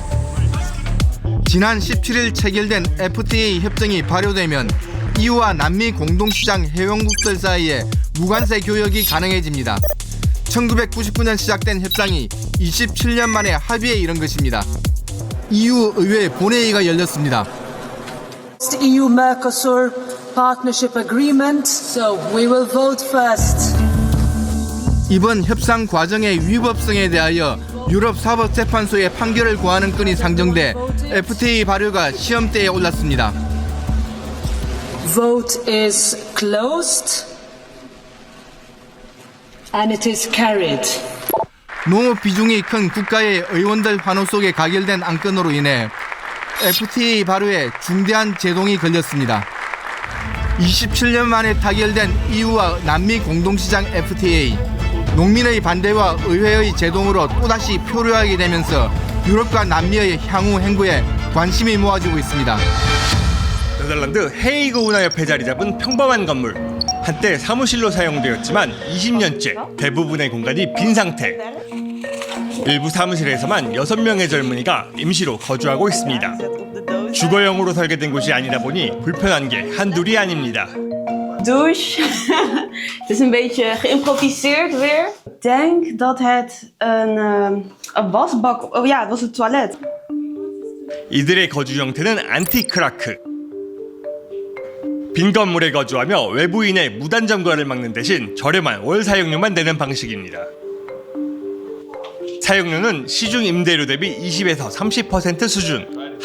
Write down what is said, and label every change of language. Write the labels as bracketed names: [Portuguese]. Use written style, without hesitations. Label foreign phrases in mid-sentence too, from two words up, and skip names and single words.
[Korean] 지난 17일 체결된 FTA 협정이 발효되면 EU와 남미 공동시장 회원국들 사이에 무관세 교역이 가능해집니다. 1999년 시작된 협상이 27년 만에 합의에 이른 것입니다. EU 의회 본회의가 열렸습니다. [English] EU-Mercosur partnership agreement, so we will vote first. [Korean] 이번 협상 과정의 위법성에 대하여 유럽 사법재판소의 판결을 구하는 건이 상정돼 FTA 발효가 시험대에 올랐습니다. [English] Vote is closed and it is carried. [Korean] 농업 비중이 큰 국가의 의원들 환호 속에 가결된 안건으로 인해 FTA 발효에 중대한 제동이 걸렸습니다. 27년 만에 타결된 EU와 남미 공동시장 FTA. 농민의 반대와 의회의 제동으로 또다시 표류하게 되면서 유럽과 남미의 향후 행보에 관심이 모아지고 있습니다. 네덜란드 헤이그 운하협회 자리 잡은 평범한 건물. 한때 사무실로 사용되었지만 20년째 대부분의 공간이 빈 상태. 일부 사무실에서만 6명의 젊은이가 임시로 거주하고 있습니다. 주거용으로 설계된 곳이 아니다 보니 불편한 게 한둘이 아닙니다. [Dutch] Douche. Het is een beetje geïmproviseerd weer. Ik denk dat het een wasbak... Oh ja, het was het toilet. [Korean] 이들의 거주 형태는 안티크라크. 빈 건물에 거주하며 외부인의 무단 점거를 막는 대신 저렴한 월 사용료만 내는 방식입니다. 사용료는 시중 임대료 대비 20에서 30% 수준.